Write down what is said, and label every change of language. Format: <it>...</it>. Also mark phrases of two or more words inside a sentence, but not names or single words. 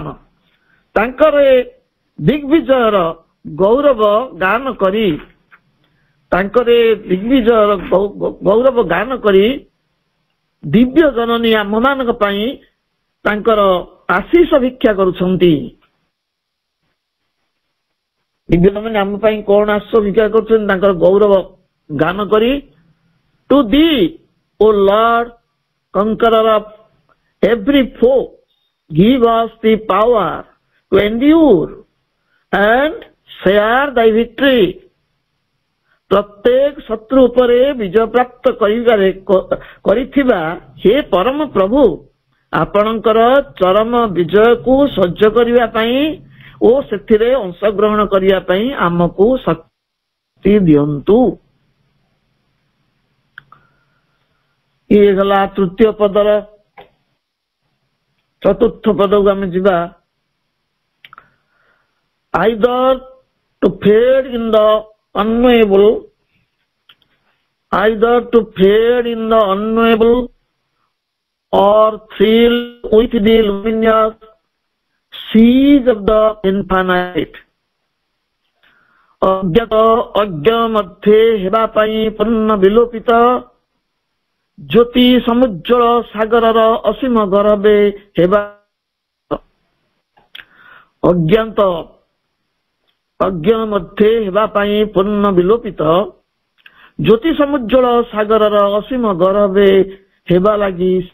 <or>ତାଙ୍କର ଦିଗ୍ବିଜୟର ଗୌରବ ଗାନ କରି ଦିବ୍ୟ ଜନନୀ ଆମମାନଙ୍କ ପାଇଁ ତାଙ୍କର ଆଶୀଷ ଭିକ୍ଷା କରୁଛନ୍ତି। ଦିବ୍ୟ ଜନନୀ ଆମ ପାଇଁ କଣ ଆଶୀଷ ଭିକ୍ଷା କରୁଛନ୍ତି? ତାଙ୍କର ଗୌରବ ଗାନ କରି,</or> <en>To thee, O Lord, conqueror of every foe, give us the power to endure and share thy victory.</en> <or>ପ୍ରତ୍ୟେକ ଶତ୍ରୁ ଉପରେ ବିଜୟ ପ୍ରାପ୍ତ କରିଥିବା ହେ ପରମ ପ୍ରଭୁ, ଆପଣଙ୍କର ଚରମ ବିଜୟକୁ ସହ୍ୟ କରିବା ପାଇଁ ଓ ସେଥିରେ ଅଂଶଗ୍ରହଣ କରିବା ପାଇଁ ଆମକୁ ଶକ୍ତି ଦିଅନ୍ତୁ। ଇଏ ଗଲା ତୃତୀୟ ପଦର। ଚତୁର୍ଥ ପଦକୁ ଆମେ ଯିବା।</or> <en>Either to fade in the unknowable, or thrill with the luminous seas of the infinite.</en> <or>ଅଜ୍ଞାତ ଅଜ୍ଞ ମଧ୍ୟରେ ହେବା ପାଇଁ ପୂର୍ଣ୍ଣ ବିଲୋପିତ ଜ୍ୟୋତି ସମୁଜ୍ଜ୍ୱଳ ସାଗରର ଅସୀମ ଗର୍ଭେ ହେବା। ଅଜ୍ଞାତ ଅଜ୍ଞ ମଧ୍ୟରେ ହେବା ପାଇଁ ପୂର୍ଣ୍ଣ ବିଲୋପିତ ଜ୍ୟୋତି ସମୁଜ୍ଜ୍ୱଳ ସାଗରର ଅସୀମ ଗର୍ଭେ ହେବା ଲାଗି</or>